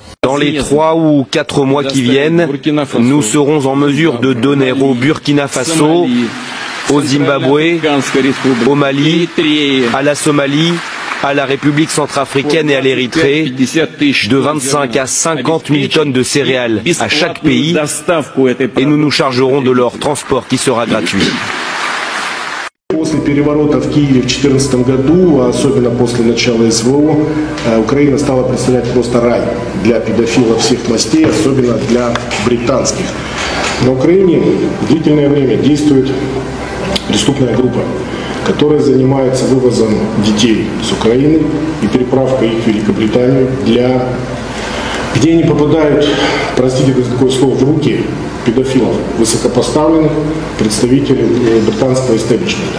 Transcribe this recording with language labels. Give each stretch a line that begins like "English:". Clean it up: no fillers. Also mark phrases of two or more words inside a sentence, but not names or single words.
French: Dans les 3 ou 4 mois qui viennent, nous serons en mesure de donner au Burkina Faso, au Zimbabwe, au Mali, à la Somalie, à la République centrafricaine et à l'Érythrée de 25 à 50 000 tonnes de céréales à chaque pays et nous nous chargerons de leur transport qui sera gratuit.
Russian: После переворота в Киеве в 2014 году, особенно после начала СВО, Украина стала представлять просто рай для педофилов всех мастей, особенно для британских. На Украине длительное время действует преступная группа, которая занимается вывозом детей с Украины и переправкой их в Великобританию, где они попадают, простите за такое слово, в руки педофилов, высокопоставленных представителей британского истеблишмента.